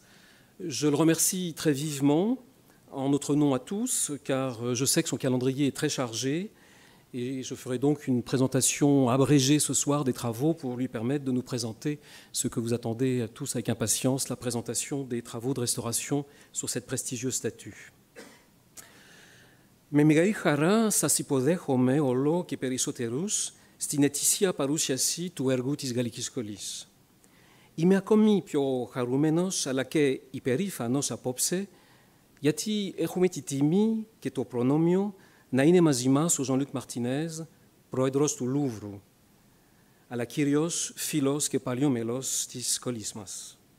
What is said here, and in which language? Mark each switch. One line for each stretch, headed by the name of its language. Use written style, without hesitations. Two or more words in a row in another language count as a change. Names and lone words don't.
French: Je le remercie très vivement, en notre nom à tous, car je sais que son calendrier est très chargé et je ferai donc une présentation abrégée ce soir des travaux pour lui permettre de nous présenter ce que vous attendez tous avec impatience, la présentation des travaux de restauration sur cette prestigieuse statue.
Greek: Με μεγάλη χαρά σας υποδέχομαι όλο και περισσότερους στην ετήσια παρουσίαση του έργου της Γαλλικής Σχολής. Είμαι ακόμη πιο χαρούμενος αλλά και υπερήφανος απόψε γιατί έχουμε τη τιμή και το προνόμιο να είναι μαζί μας ο Jean-Luc Martinez, πρόεδρος του Λούβρου, αλλά κύριος φίλος και παλιό μέλος της σχολής μας.